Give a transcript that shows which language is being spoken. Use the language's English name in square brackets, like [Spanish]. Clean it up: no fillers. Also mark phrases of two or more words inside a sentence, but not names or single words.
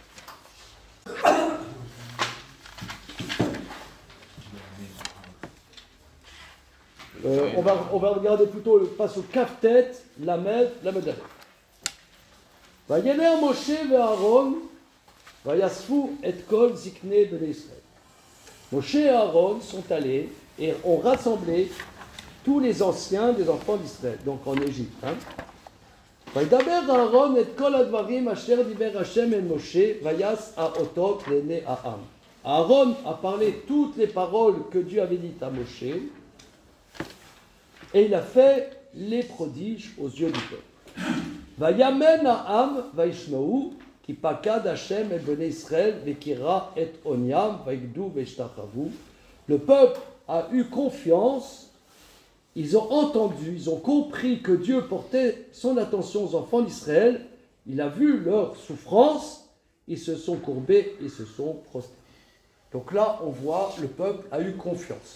[French] On va regarder plutôt le passe au [Hebrew] כ"ט, ל, ל"א. וילך משה ואהרן, ויאספו את כל זקני בני ישראל. [French] Moshe et Aaron sont allés et ont rassemblé tous les anciens des enfants d'Israël, donc en Égypte. [Hebrew] וידבר אהרון את כל הדברים אשר דיבר השם אל משה ויעש האותות לעיני העם. [French] Aaron a parlé toutes les paroles que Dieu avait dites à Moshe et il a fait les prodiges aux yeux du peuple. [Hebrew] ויאמן העם וישמעו כי פקד השם אל בני ישראל וקרא את עוניים ויגדו וישתחוו. [French] Le peuple a eu confiance. Ils ont entendu, ils ont compris que Dieu portait son attention aux enfants d'Israël. Il a vu leur souffrance, ils se sont courbés, ils se sont prosternés. Donc là, on voit, le peuple a eu confiance.